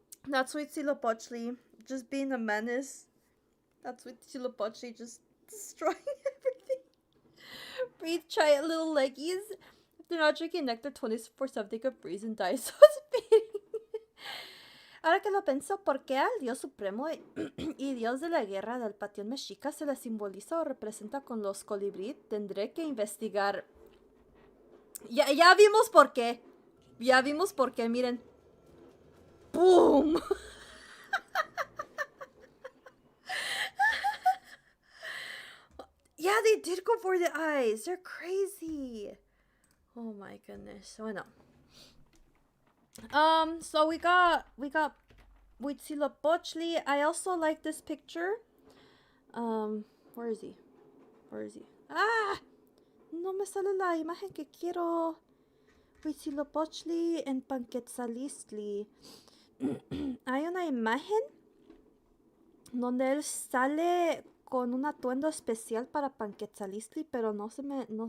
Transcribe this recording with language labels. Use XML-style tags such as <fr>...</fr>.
<en>That's Huitzilopochtli just being a menace. That's Huitzilopochtli just destroying everything. Breathe, try it, little leggies. If they're not drinking nectar 24/7, they could freeze and die. So it's fitting.</en> <es>Ahora que lo pienso, ¿por qué al Dios Supremo y Dios de la Guerra del Panteón Mexica se le simboliza o representa con los colibrí? Tendré que investigar. Ya vimos por qué. Miren. ¡Boom!</es> <en>Yeah, they did go for the eyes. They're crazy. Oh my goodness. Bueno. So we got Huitzilopochtli. I also like this picture. Where is he? Ah!</en> <es>No me sale la imagen que quiero. Huitzilopochtli en Panquetzalistli. Hay una imagen donde él sale con un atuendo especial para Panquetzalistli, pero no se me...</es>